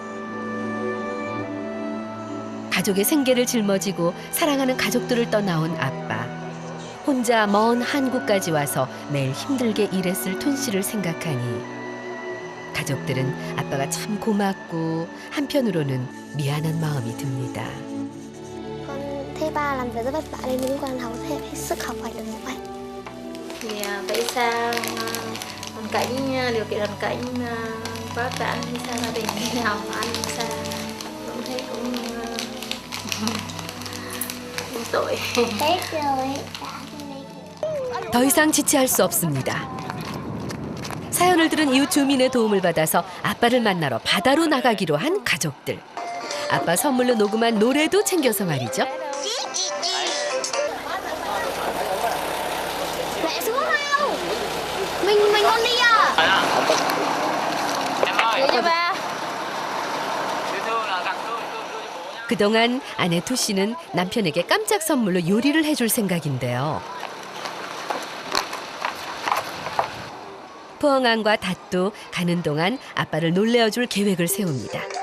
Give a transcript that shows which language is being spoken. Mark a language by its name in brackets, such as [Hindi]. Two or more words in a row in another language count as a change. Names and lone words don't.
[Korean] 가족의 생계를 짊어지고 사랑하는 가족들을 떠나온 아빠. 혼자 먼 한국까지 와서 매일 힘들게 일했을 툰 씨를 생각하니 가족들은 아빠가 참 고맙고 한편으로는 미안한 마음이 듭니다. [Vietnamese] Con thấy ba làm việc rất vất vả nên mình con học hết sức học phải được như vậy. Thì tại sao hoàn cảnh điều kiện hoàn cảnh quá cạn hay sao gia đình như nào mà ăn sao cũng thấy cũng tội. Hết rồi. [Korean] 더 이상 지체할 수 없습니다. 사연을 들은 이웃 주민의 도움을 받아서 아빠를 만나러 바다로 나가기로 한 가족들. 아빠 선물로 녹음한 노래도 챙겨서 말이죠. [Vietnamese] Mẹ xuống không? Mình con đi à? Vậy cho ba. [Korean] 그동안 아내 투 씨는 남편에게 깜짝 선물로 요리를 해줄 생각인데요. 부엉안과 닷도 가는 동안 아빠를 놀래어줄 계획을 세웁니다.